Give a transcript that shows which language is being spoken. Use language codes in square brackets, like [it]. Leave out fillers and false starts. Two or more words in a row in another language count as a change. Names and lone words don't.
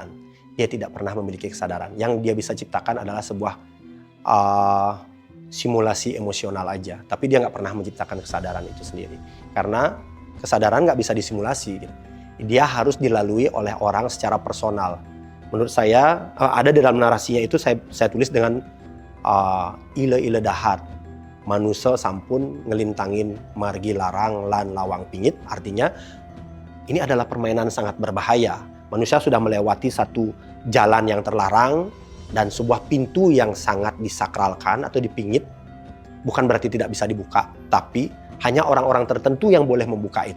[id] Dia tidak pernah memiliki kesadaran. Yang dia bisa ciptakan adalah sebuah simulasi emosional aja. Tapi dia nggak pernah menciptakan kesadaran itu sendiri. Karena kesadaran nggak bisa disimulasi. Gitu. Dia harus dilalui oleh orang secara personal. Menurut saya ada di dalam narasinya itu saya tulis dengan [ban] ile-ile dahat. Manusia sampun ngelintangin margi larang lan lawang pingit. [id] Artinya ini adalah permainan sangat berbahaya. Manusia sudah melewati satu jalan yang terlarang dan sebuah pintu yang sangat disakralkan atau dipingit. Bukan berarti tidak bisa dibuka, tapi hanya orang-orang tertentu yang boleh membuka itu.